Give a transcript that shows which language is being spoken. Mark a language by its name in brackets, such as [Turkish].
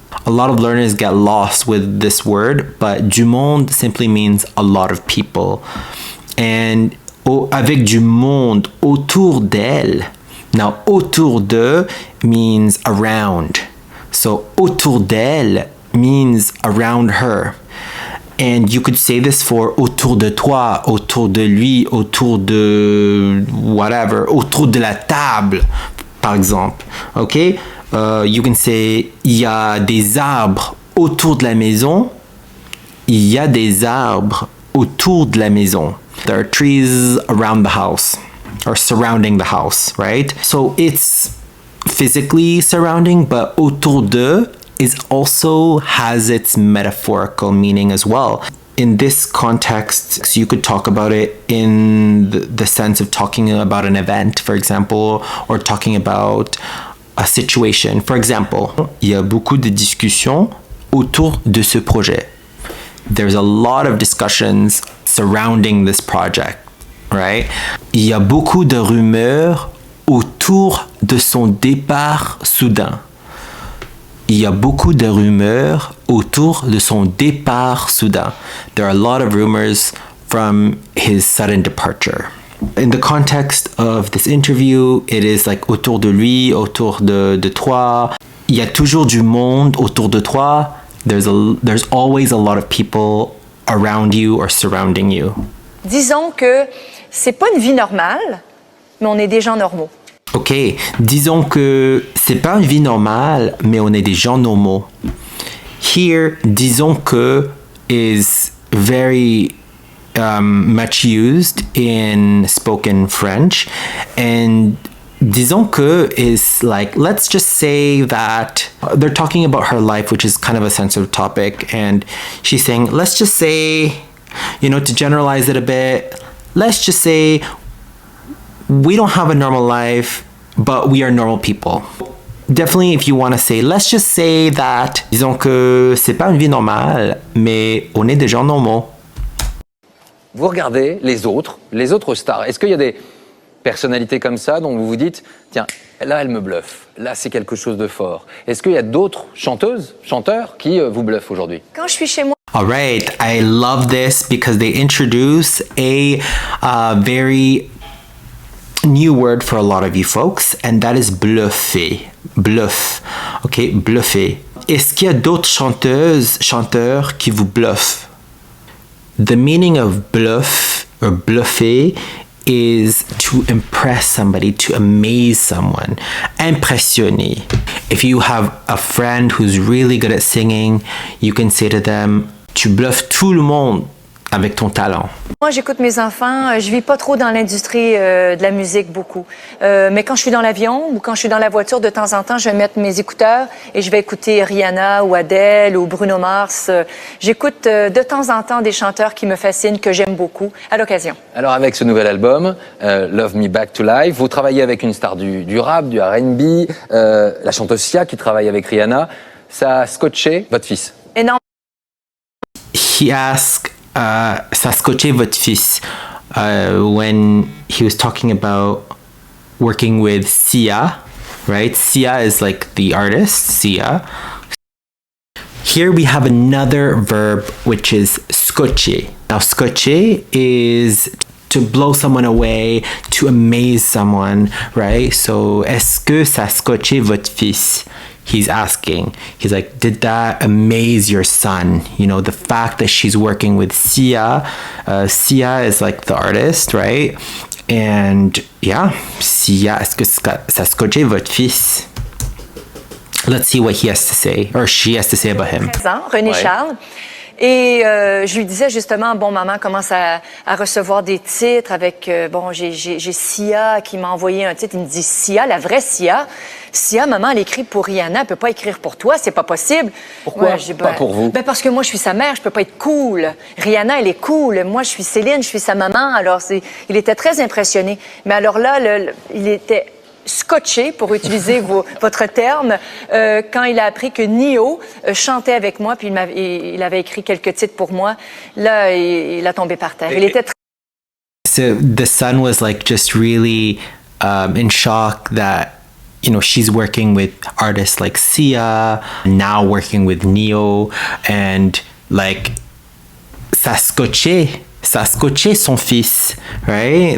[English] A lot of learners get lost with this word, but [French] du monde [English] simply means a lot of people. [French] And avec du monde autour d'elle. [English] Now, autour de means around. So, [French] autour d'elle [English] means around her. And you could say this for [French] autour de toi, autour de lui, autour de [English] whatever, [French] autour de la table, par exemple. [English] Okay? You can say, [French] il y a des arbres autour de la maison. Il y a des arbres autour de la maison. [English] There are trees around the house or surrounding the house, right? So it's physically surrounding, but autour de is also has its metaphorical meaning as well. In this context, you could talk about it in the sense of talking about an event, for example, or talking about a situation. For example, [French] il y a beaucoup de discussions autour de ce projet. [English] There's a lot of discussions surrounding this project, right? [French] Il y a beaucoup de rumeurs autour de son départ soudain. Il y a beaucoup de rumeurs autour de son départ soudain. [English] There are a lot of rumors from his sudden departure. In the context of this interview, it is like [French] autour de lui, autour de toi. Il y a toujours du monde autour de toi. [English] There's always a lot of people around you or surrounding you. [French] Disons que c'est pas une vie normale, mais on est des gens normaux. Ok, disons que c'est pas une vie normale, mais on est des gens normaux. [English] Here, [French] disons que [English] is very much used in spoken French, and disons que is like, let's just say that they're talking about her life, which is kind of a sensitive topic, and she's saying, let's just say, to generalize it a bit, let's just say we don't have a normal life, but we are normal people. Definitely, if you want to say, let's just say that, [French] disons que c'est pas une vie normale, mais on est des gens normaux. Vous regardez les autres stars. Est-ce qu'il y a des personnalités comme ça dont vous vous dites, tiens, là, elle me bluffe. Là, c'est quelque chose de fort. Est-ce qu'il y a d'autres chanteuses, chanteurs qui vous bluffent aujourd'hui? Quand je suis chez moi, [English] All right, I love this because they introduce a very new word for a lot of you folks, and that is bluffer. Bluff. Okay, bluffer. [French] Est-ce qu'il y a d'autres chanteuses, chanteurs qui vous bluffent? [English] The meaning of bluff or bluffer is to impress somebody, to amaze someone, impressionner. If you have a friend who's really good at singing, you can say to them, [French] tu bluffes tout le monde avec ton talent. moi, j'écoute mes enfants. Je vis pas trop dans l'industrie de la musique beaucoup. Mais quand je suis dans l'avion ou quand je suis dans la voiture, de temps en temps, je vais mettre mes écouteurs et je vais écouter Rihanna ou Adele ou Bruno Mars. J'écoute de temps en temps des chanteurs qui me fascinent, que j'aime beaucoup, à l'occasion. Alors avec ce nouvel album, Love Me Back to Life, vous travaillez avec une star du rap, du R&B, la chanteuse Sia qui travaille avec Rihanna. Ça a scotché votre fils? Énorme. [English] He asked, [French] ça scotché votre fils [English] when he was talking about working with Sia, right? Sia is like the artist, Sia. Here we have another verb which is scotché. Now scotché is to blow someone away, to amaze someone, right? So, [French] est-ce que ça scotché votre fils? [English] He's asking. He's like, did that amaze your son? The fact that she's working with Sia. Sia is like the artist, right? And yeah, [French] Sia, est-ce que ça scotché votre fils? [English] Let's see what he has to say, or she has to say about him. [French] 13 ans, René Ouais. Charles. Et je lui disais justement, bon, maman commence à recevoir des titres avec, bon, j'ai Sia qui m'a envoyé un titre. Il me dit, Sia, la vraie Sia. Sia, maman, elle écrit pour Rihanna, elle peut pas écrire pour toi, c'est pas possible. Pourquoi j'ai pas pour vous? Ben parce que moi, je suis sa mère, je peux pas être cool. Rihanna, elle est cool. Moi, je suis Céline, je suis sa maman. Alors, il était très impressionné. Mais alors là, il était scotché, pour utiliser votre terme, quand il a appris que Nio chantait avec moi, puis il avait écrit quelques titres pour moi. Là, il a tombé par terre. Il était très... [English] So the son was like just really in shock that, you know, she's working with artists like Sia, now working with Neo, and like [French] ça scotché son fils, [English] right?